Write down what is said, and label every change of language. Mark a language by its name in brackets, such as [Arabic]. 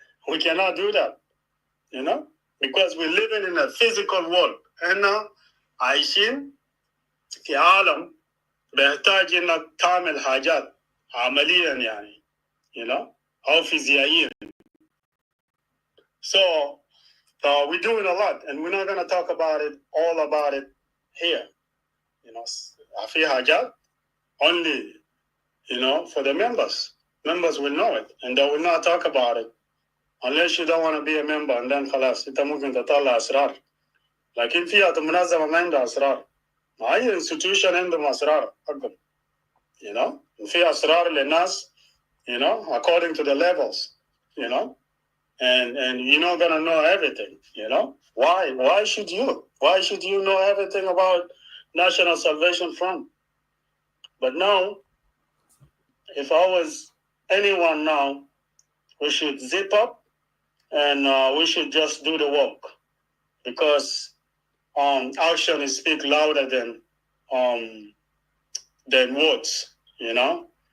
[English] We cannot do that, you know, because we're living in a physical world. And now, [Arabic] عايشين في عالم بيحتاج إنك تعمل حاجات عمليا يعني, [English] you know, [Arabic] أو فيزيائيا. [English] So we're doing a lot, and we're not going to talk about it here. You know, [Arabic] في حاجات [English] only, you know, for the members. Members will know it, and they will not talk about it unless you don't want to be a member, and then [Arabic] خلاص انت ممكن تطلع اسرار. لكن فيها منظمة ما عندها اسرار. ما اي institution عندهم اسرار حقهم. [English] You know, [Arabic] وفي اسرار للناس, [English] you know, according to the levels, you know, and you're not gonna know everything, you know. Why should you? Why should you know everything about National Salvation Front? But now, if I was anyone now, we should zip up and we should just do the work, because action speaks louder than words, you know.